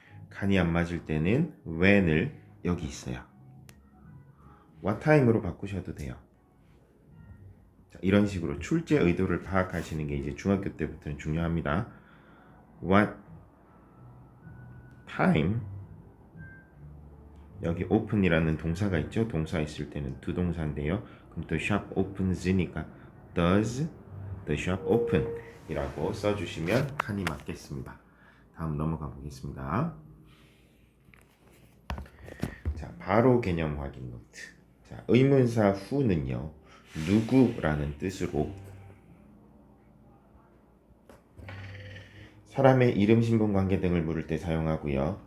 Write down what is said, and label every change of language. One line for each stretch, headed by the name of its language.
Korean: 칸이 안 맞을 때는 when을 여기 있어요. what time으로 바꾸셔도 돼요. 자, 이런 식으로 출제 의도를 파악하시는 게 이제 중학교 때부터는 중요합니다. what time 여기 open이라는 동사가 있죠. 동사 있을 때는 두 동사인데요.
English: 그럼 the shop opens니까 does the shop open 이라고 써주시면 칸이 맞겠습니다.
Korean: 다음 넘어가 보겠습니다. 자, 바로 개념 확인 노트. 자, 의문사 who는요. 누구라는 뜻으로 사람의 이름, 신분, 관계 등을 물을 때 사용하고요.